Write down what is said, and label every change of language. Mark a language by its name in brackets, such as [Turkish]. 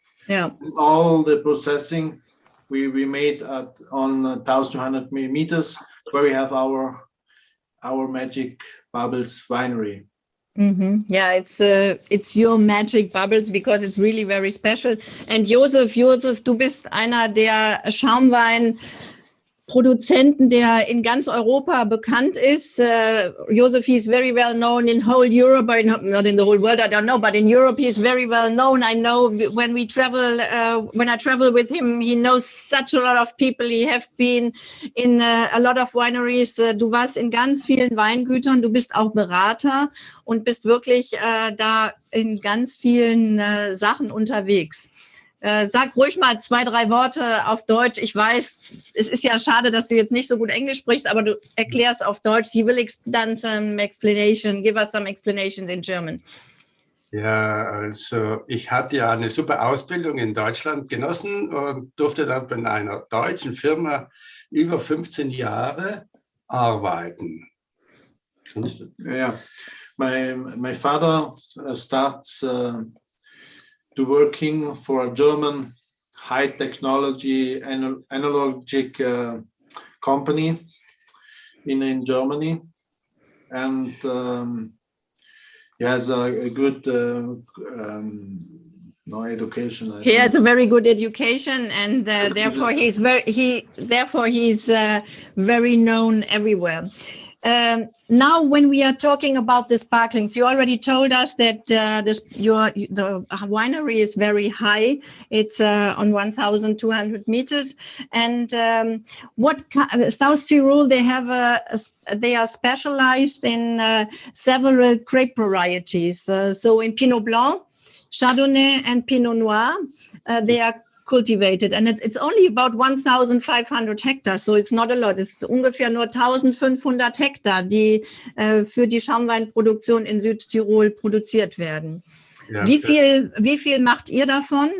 [English] Yeah. And all the processing we made on 1,200 millimeters, where we have our magic bubbles winery. Mm-hmm. Yeah, it's your magic bubbles because it's really very special. [German] And Josef, du bist einer der Schaumwein-Produzenten, der in ganz Europa bekannt ist. [English] Josef, he's very well known in whole Europe, not in the whole world, I don't know, but in Europe he's very well known. I know when we travel, when I travel with him, he knows such a lot of people. He have been in a lot of wineries. [German] Du warst in ganz vielen Weingütern, du bist auch Berater und bist wirklich da in ganz vielen Sachen unterwegs. Sag ruhig mal 2, 3 Worte auf Deutsch. Ich weiß, es ist ja schade, dass du jetzt nicht so gut Englisch sprichst, aber du erklärst auf Deutsch. [English] He will done some explanation. Give us some explanations in German. [German] Ja, also ich hatte ja eine super Ausbildung in Deutschland genossen und durfte dann bei einer deutschen Firma über 15 Jahre arbeiten. [English] Yeah, my father starts to working for a German high technology analogic company in Germany, and he has a good education. He has a very good education, and therefore he's very known everywhere. Now, when we are talking about the sparklings, you already told us that the winery is very high. It's on 1,200 meters, and South Tyrol, they are specialized in several grape varieties. So in Pinot Blanc, Chardonnay, and Pinot Noir, they are cultivated, and it's only about 1,500 hectares, so it's not a lot. [German] Es ist ungefähr nur 1,500 Hektar, die für die Schaumweinproduktion in Südtirol produziert werden. Ja, wie viel macht ihr davon?